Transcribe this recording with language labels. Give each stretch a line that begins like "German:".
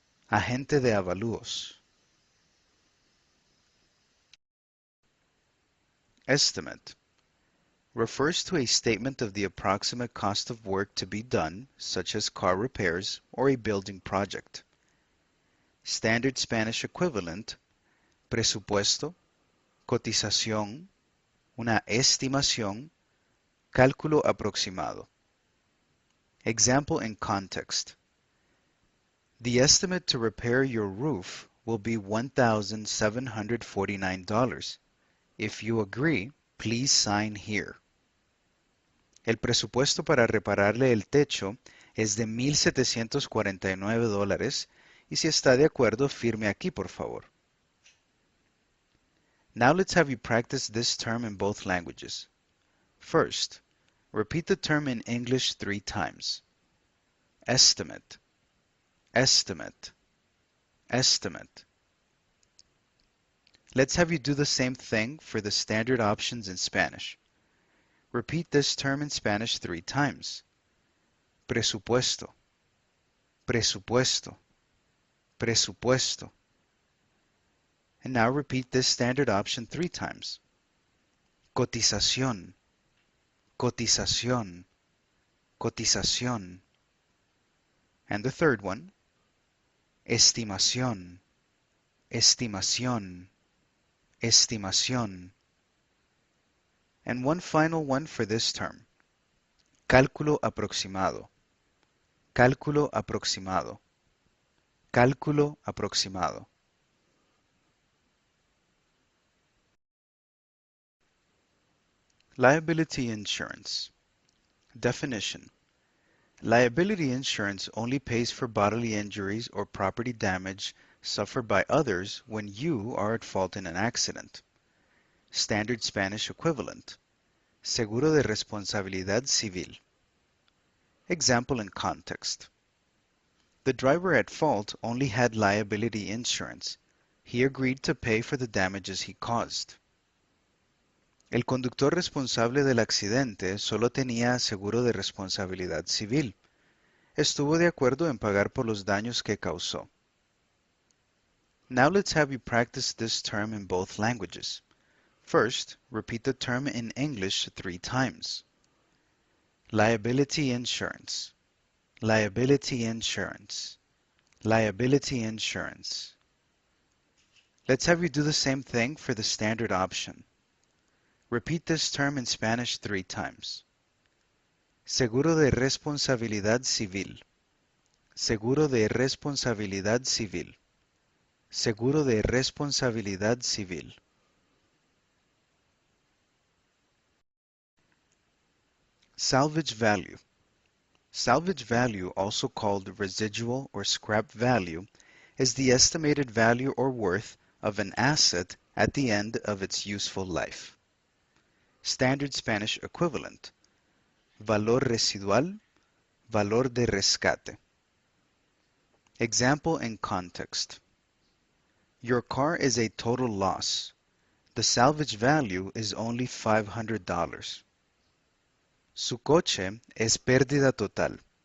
Spanish: Agente de avalúos.
English: Estimate refers to a statement of the approximate cost of work to be done, such as car repairs or a building project. Standard Spanish equivalent,
Spanish: presupuesto, cotización, una estimación, cálculo aproximado.
English: Example in context. The estimate to repair your roof will be $1,749. If you agree, please sign here.
Spanish: El presupuesto para repararle el techo es de $1,749 y si está de acuerdo, firme aquí, por favor.
English: Now let's have you practice this term in both languages. First, repeat the term in English 3 times. Estimate, estimate, estimate. Let's have you do the same thing for the standard options in Spanish. Repeat this term in Spanish 3 times.
Spanish: Presupuesto, presupuesto, presupuesto.
English: And now repeat this standard option 3 times. Cotización, cotización, cotización. And the third one, estimación, estimación, estimación. And one final one for this term, cálculo aproximado, cálculo aproximado, cálculo aproximado. Liability insurance. Definition. Liability insurance only pays for bodily injuries or property damage suffered by others when you are at fault in an accident. Standard Spanish equivalent.
Spanish: Seguro de responsabilidad civil.
English: Example in context. The driver at fault only had liability insurance. He agreed to pay for the damages he caused.
Spanish: El conductor responsable del accidente solo tenía seguro de responsabilidad civil. Estuvo de acuerdo en pagar por los daños que causó.
English: Now let's have you practice this term in both languages. First, repeat the term in English 3 times. Liability insurance, liability insurance, liability insurance. Let's have you do the same thing for the standard option. Repeat this term in Spanish 3 times.
Spanish: Seguro de responsabilidad civil, seguro de responsabilidad civil, seguro de responsabilidad civil.
English: Salvage value. Salvage value, also called residual or scrap value, is the estimated value or worth of an asset at the end of its useful life. Standard Spanish equivalent.
Spanish: Valor residual, valor de rescate.
English: Example in context. Your car is a total loss. The salvage value is only $500.
Spanish: Su coche es pérdida total.